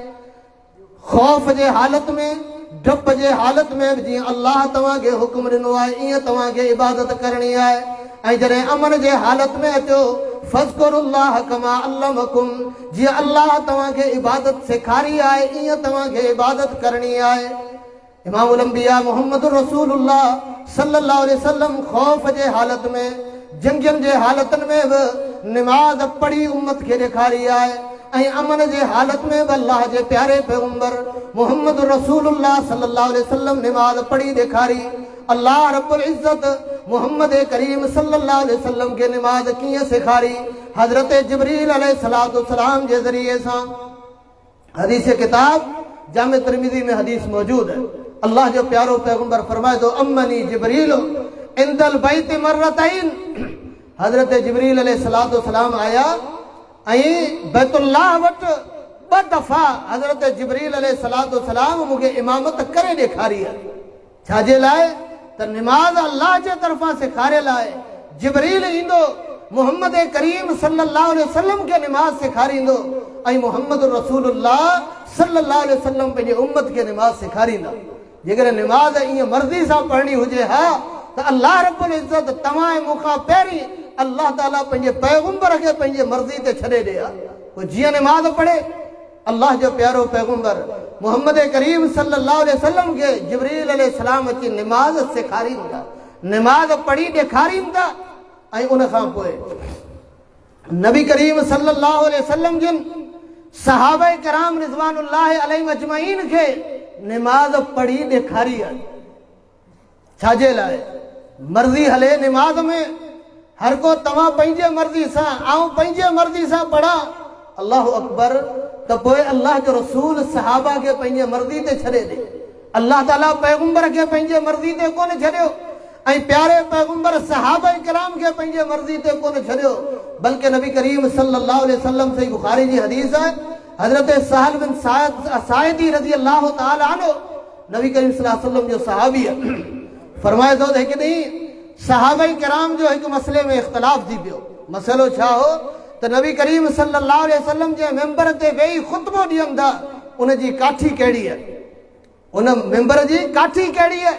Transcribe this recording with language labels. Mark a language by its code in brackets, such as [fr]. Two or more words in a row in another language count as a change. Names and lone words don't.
[sd] ख़ौफ़ जे हालत में, डप जे हालत में बि जीअं अल्लाह तव्हांखे हुकुम ॾिनो आहे ईअं तव्हांखे इबादत करणी आहे। ऐं जॾहिं अमन जे हालत में अचो, [ar] فاذكروا الله كما علمكم, [sd] जीअं अल्लाह तव्हांखे इबादत सेखारी आहे ईअं तव्हांखे इबादत करणी आहे। इमामुल अंबिया मुहम्मदुर रसूलुल्लाह [ar] صلى الله عليه وسلم [sd] खौफ जे हालत में, जंगियन जे हालतन में भी नमाज पढ़ी उम्मत के ॾेखारी आहे। ऐं अमन जे हालत में भी अल्लाह जे प्यारे पैगंबर मुहम्मदुर रसूलुल्लाह [ar] صلى الله عليه وسلم [sd] नमाज पढ़ी ॾेखारी। अल्लाह [ar] رب العزة [sd] मुहम्मद करीम [ar] صلى الله عليه وسلم [sd] के नमाज कीअं सेखारी, हज़रत जिब्रील [ar] عليه الصلاة والسلام [sd] जे ज़रिए सां। हदीस किताब जामे तिरमिज़ी में हदीस मौजूद है। अल्लाह जो प्यारो पैगंबर फरमाए तो [ar] أمني جبريل عند البيت مرتين, [sd] हज़रत जिब्रील [ar] عليه الصلاة والسلام [sd] आया ऐं बैतुल्लाह वट ब दफ़ा हज़रत जिब्रील [ar] عليه الصلاة والسلام [sd] मूंखे इमामत करे ॾेखारी आहे। छाजे लाइ त नमाज अल्लाह जे तरफ़ां सेखारियल आहे। जिब्रील ईंदो मुहम्मद करीम [ar] صلى الله عليه وسلم [sd] के नमाज सेखारींदो ऐं मुहम्मद रसूलुल्लाह [ar] صلى الله عليه وسلم [sd] पंहिंजे उम्मत के नमाज सेखारींदा। जेकर नमाज ईअं मर्ज़ी सां पढ़णी हुजे हा त अल्लाह [ar] رب العزة [sd] तव्हां ऐं मूंखां पहिरीं अल्लाह ताला पंहिंजे पैगंबर खे पंहिंजे मर्ज़ी ते छॾे ॾे हा। कोई जीअं नमाज पढ़े, अल्लाह जो प्यारो पैगंबर मुहम्मद करीम [ar] صلى الله عليه وسلم [sd] के जिब्रील अलैहिस्सलाम अची नमाज सेखारींदा, नमाज पढ़ी ॾेखारींदा। ऐं उन खां पोइ नबी करीम [ar] صلى الله عليه وسلم [sd] जिन सहाबा किराम [ar] رضوان الله عليهم أجمعين [sd] खे नमाज पढ़ी ॾेखारी आहे। छाजे लाइ? मर्ज़ी हले नमाज में, हर को तव्हां पंहिंजे मर्ज़ी सां ऐं पंहिंजे मर्ज़ी सां पढ़ा, [ar] الله أكبر, [sd] त पोइ अल्लाह जो रसूल सहाबा खे पंहिंजे मर्ज़ी ते छॾे ॾे। अल्लाह ताला पैगंबर खे पंहिंजे मर्ज़ी ते कोन छॾियो ऐं प्यारे पैगंबर सहाबा किराम खे पंहिंजे मर्ज़ी ते कोन छॾियो, बल्कि नबी करीम [ar] صلى الله عليه وسلم [sd] सही बुखारी जी हदीस है, हज़रत सहल बिन साइदी [ar] رضي الله تعالى عنه, [sd] नबी करीम [ar] صلى الله عليه وسلم [sd] जो सहाबी है, फरमाए थो त हिकु ॾींहुं सहाबा किराम जो हिकु मसले में इख़्तिलाफ़ थी पियो। मसइलो छा हो त नबी करीम [ar] صلى الله عليه وسلم [sd] जे मेंबर ते वेही ख़ुतबो ॾियनि था, उन जी काठी कहिड़ी है, उन मेंबर जी काठी कहिड़ी है।